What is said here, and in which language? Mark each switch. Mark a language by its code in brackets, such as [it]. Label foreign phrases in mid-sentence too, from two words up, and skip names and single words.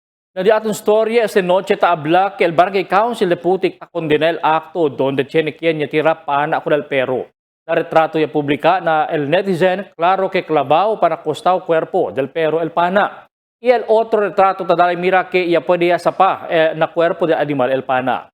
[cbk] Na di atong storya este noche taabla que el Barangay Council de Putik ta condena el acto donde tiene quien ya tira pana con el perro. Na retrato ya publica na el netizen claro que clavao para costao cuerpo del perro el pana. Y el otro retrato tadalay mira que ya puede ya sapa na cuerpo del animal el pana.